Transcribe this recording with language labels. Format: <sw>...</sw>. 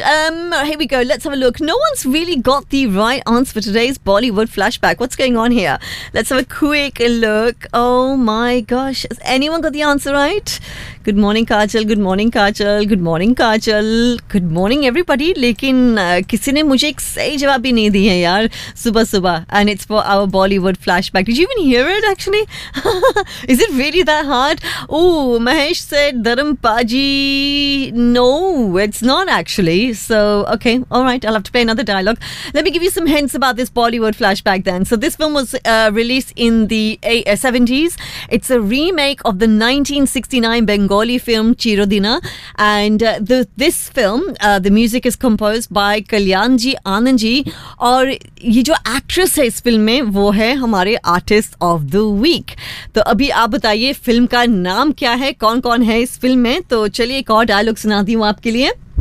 <en>Here we go. Let's have a look. No one's really got the right answer for today's Bollywood flashback. What's going on here? Let's have a quick look. Oh my gosh. Has anyone got the answer right? Good morning, Kajal. Good morning, Kajal. Good morning, Kajal. Good morning, everybody.</en> <hi>लेकिन किसी ने मुझे एक सही जवाब भी नहीं दिया है यार. सुबह सुबह.</hi> <en>And it's for our Bollywood flashback. Did you even hear it, actually? Is it really that hard? Oh, Mahesh said, Dharam Paji. No, it's not actually. So, okay. All right. I'll have to play another dialogue. Let me give you some hints about this Bollywood flashback then. So, this film was released in the 70s. It's a remake of the 1969 Bengali film Chirodina, and the music is composed by Kalyanji Anandji,</en> <hi>और ये जो actress है इस film में वो है हमारे artist of the week. तो अभी आप बताइए film का नाम क्या है, कौन कौन है इस film में. तो चलिए एक और dialogue सुनाती हू आपके लिए.</hi>